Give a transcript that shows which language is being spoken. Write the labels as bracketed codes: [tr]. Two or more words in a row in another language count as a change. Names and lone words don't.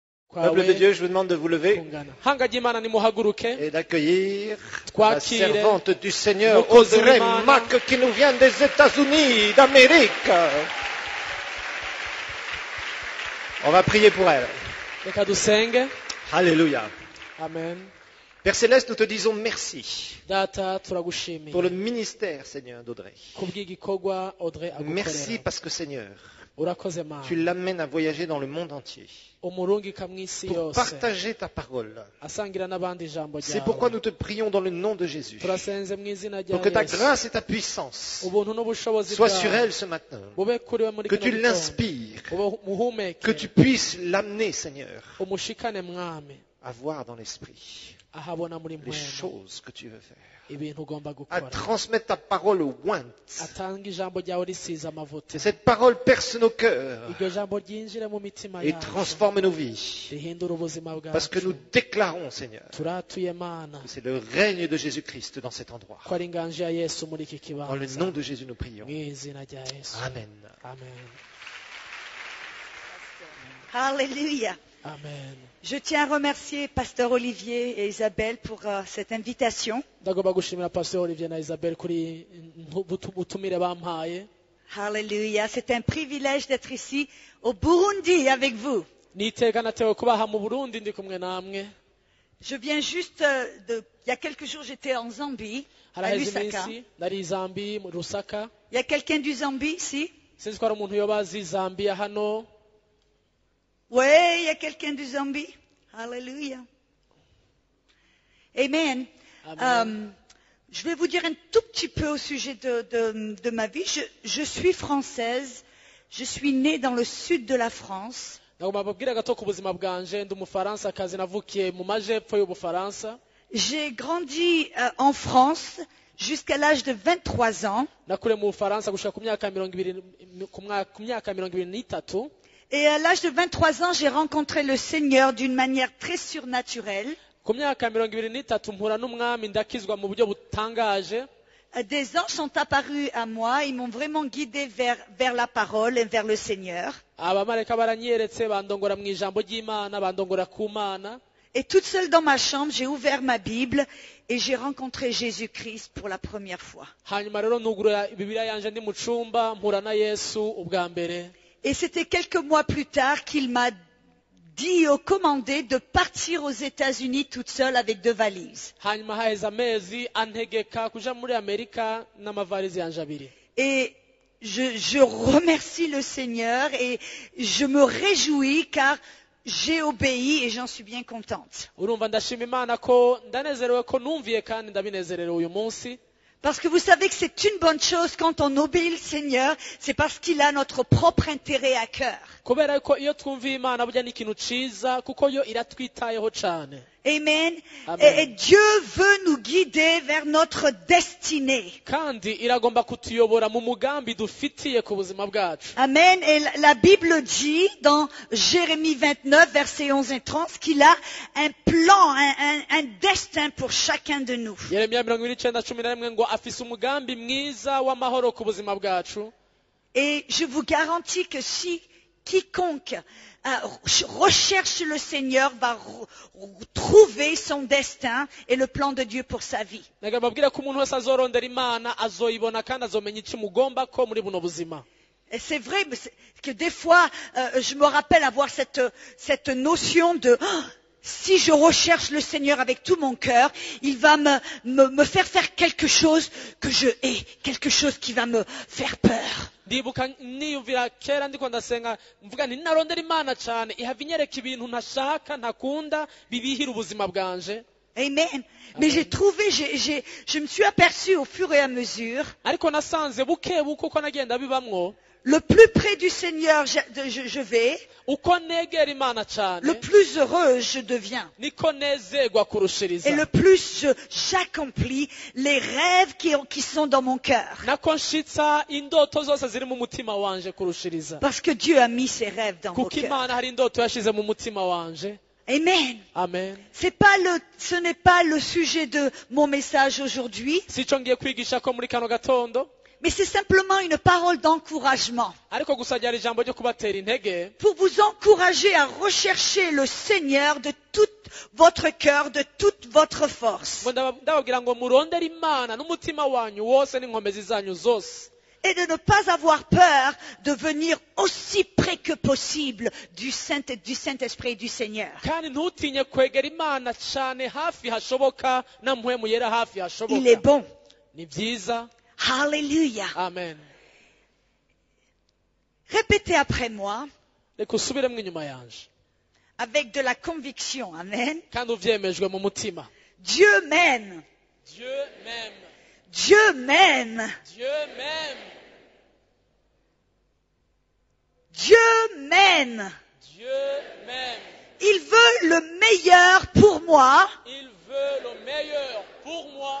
[fr] Peuple de Dieu, je vous demande de vous lever [rn] kungana hanga ry'Imana nimuhaguruke [fr] et d'accueillir la [rn] twakire [fr] servante du Seigneur, [rn] umukozi Audrey w'Imana. [fr] Mack, qui nous vient des États-Unis d'Amérique. On va prier pour elle. [rn] reka dusenge. [fr] Alléluia. Amen. Père Céleste, nous te disons merci [rn] Data turagushimiye [fr] pour le ministère, Seigneur, d'Audrey. [rn] kubw'igikorwa Audrey [fr] Merci [rn] agukorera. [fr] parce que, Seigneur, [rn] Urakoze [fr] tu [rn] Mana [fr] l'amènes à voyager dans le monde entier [rn] umurungika mw'isi [fr] pour [rn] yose [fr] partager ta parole. [rn] asangira n'abandi ijambo [fr] C'est pourquoi [rn] ryawe. [fr] nous te prions dans le nom de Jésus, [rn] Turasenze mu izina rya [fr] pour que ta [rn] Yesu [fr] grâce et ta puissance [rn] ubuntu n'ubushobozi [fr] soient sur [rn] bwawe [fr] elle ce matin, [rn] bube kuri we muri [fr] que [rn] kino [fr] tu [rn] gitondo. [fr] l'inspires, [rn] Ube muhumeke [fr] que tu puisses l'amener, Seigneur, [rn] umushikane mwami [fr] à voir dans l'esprit [rn] ahabona muri [fr] les [rn] mwema [fr] choses que tu veux faire, [rn] ibintu ugomba [fr] à [rn] gukora [fr] transmettre ta parole aux ointes. [rn] atanga ijambo ryawe risize amavuta [fr] Que cette parole perce nos cœurs [rn] iryo jambo ryinjire mu mitima [fr] et [rn] yacu [fr] transforme nos vies. [rn] rihindura ubuzima [fr] Parce que nous [rn] bwacu [fr] déclarons, Seigneur, [rn] turatuye Mana [fr] que c'est le règne de Jésus-Christ dans cet endroit. [rn] ko ari inganje ya Yesu muri iki [fr] Dans le [rn] kibanza [fr] nom de Jésus, nous prions. [rn] mu izina rya Yesu. Amen. Amen. Alléluia. Amen. [fr] Je tiens à remercier Pasteur Olivier et Isabelle pour cette invitation. [rn] ndagomba gushimira Pastor Olivier na Isabelle kuri ubutumire bampaye. [fr] Alléluia. C'est un privilège d'être ici au Burundi avec vous. [rn] Niteka natewe kubaha mu Burundi ndi kumwe namwe. [fr] Je viens juste il y a quelques jours, j'étais en Zambie, à [rn] haraheze Lusaka. iminsi nari i Zambie mu Lusaka. [fr] Il y a quelqu'un du Zambie ici? [rn] Sinzi ko hari umuntu yoba azi Zambia hano. [fr] Oui, il y a quelqu'un du Zambie. Alléluia. Amen. Amen. Je vais vous dire un tout petit peu au sujet de ma vie. Je suis française. Je suis née dans le sud de la France. [rn] ndagomba babwira gato ku buzima bwanje ndi umufaransa kazi navukiye mu majepfo y'Ubufaransa. [fr] J'ai grandi en France jusqu'à l'âge de 23 ans. [rn] nakure mu Bufaransa gushika ku myaka 23. [fr] Et à l'âge de 23 ans, j'ai rencontré le Seigneur d'une manière très surnaturelle. [rn] Ku myaka 23 mpura n'umwami ndakizwa mu buryo butangaje. [fr] Des anges sont apparus à moi, ils m'ont vraiment guidé vers la parole et vers le Seigneur. [rn] abamarayika baranyeretse bandongora mu ijambo ry'Imana bandongora ku Mana. [fr] Et toute seule dans ma chambre, j'ai ouvert ma Bible et j'ai rencontré Jésus-Christ pour la première fois. [rn] hanyuma rero nugurura Bibiliya yanje ndi mu cumba mpura na Yesu ubwa mbere. [fr] Et c'était quelques mois plus tard qu'il m'a dit ou commandé de partir aux États-Unis toute seule avec 2 valises. [rn] hanyuma haheze amezi antegeka kuja muri Amerika n'amavarizi yanje abiri. [fr] Et je remercie le Seigneur et je me réjouis car j'ai obéi et j'en suis bien contente. [rn] urumva ndashima Imana ko ndanezerewe ko numviye kandi ndabinezerewe uyu munsi. [fr] Parce que vous savez que c'est une bonne chose quand on obéit le Seigneur, c'est parce qu'il a notre propre intérêt à cœur. [rn] kubera ko iyo twumviye Imana burya ni ikintu ciza kuko yo iratwitayeho cane. Amen. Amen. [fr] Et Dieu veut nous guider vers notre destinée. [rn] kandi iragomba kutuyobora mu mugambi dufitiye ku buzima bwacu. Amen. [fr] Et la Bible dit dans Jérémie 29, versets 11 et 30, qu'il a un plan, un destin pour chacun de nous. [rn] Yeremiya 29:11 ngo afise umugambi mwiza w'amahoro ku buzima bwacu. [fr] Et je vous garantis que si quiconque recherche le Seigneur va trouver son destin et le plan de Dieu pour sa vie. [rn] Nagamba babwira ko umuntu wese azorondera Imana azoyibona kandi azomenya icyo mugomba ko muri buno buzima. [fr] Et c'est vrai que des fois, je me rappelle avoir cette notion de si je recherche le Seigneur avec tout mon cœur, il va me faire quelque chose que je hais, quelque chose qui va me faire peur. [rn] ndibuka niyumvira kera ndiko ndasenga mvuga nti narondera Imana cyane ihava inyereka ibintu ntashaka ntakunda bibihira ubuzima bwanje. Amen. [fr] Mais j'ai trouvé, je me suis aperçu au fur et à mesure, [rn] ariko nasanze buke buke uko nagenda bibamwo [fr] le plus près du Seigneur je vais, [rn] uko negera Imana cyane [fr] le plus heureuse je deviens. [rn] niko nezegwa kurushiriza. [fr] Et le plus j'accomplis les rêves qui sont dans mon cœur. [rn] nako nshitsa indoto zose ziri mu mutima wanje kurushiriza. [fr] Parce que Dieu a mis ses rêves dans vos [rn] kuko [fr] cœurs. [rn] Imana hari indoto yashize mu mutima wanje. Amen. Amen. [fr] Ce n'est pas le sujet de mon message aujourd'hui. [rn] sico ngiye kwigisha ko muri kano gatondo. [fr] Mais c'est simplement une parole d'encouragement [rn] ariko gusa ryari ijambo ryo kubatera intege [fr] pour vous encourager à rechercher le Seigneur de tout votre cœur, de toute votre force. [rn] ngo ndababwira ngo murondere imana n'umutima wanyu wose n'inkomezi zanyu zose [fr] Et de ne pas avoir peur de venir aussi près que possible du Saint-Esprit et du Seigneur. [rn] kandi ntutinye kwegera imana cyane hafi hashoboka na mpwemu yera hafi [fr] Il est [rn] hashoboka [fr] bon. [rn] ni byiza [fr] Alléluia. amen Répétez après moi [rn] reka usubiremo inyuma yanje [fr] avec de la conviction. Amen. [rn] kandi uvyemejwe mu mutima [fr] Dieu m'aime. Dieu m'aime Dieu m'aime. Dieu m'aime Dieu m'aime. Dieu m'aime Il veut le meilleur pour moi. il veut le meilleur pour moi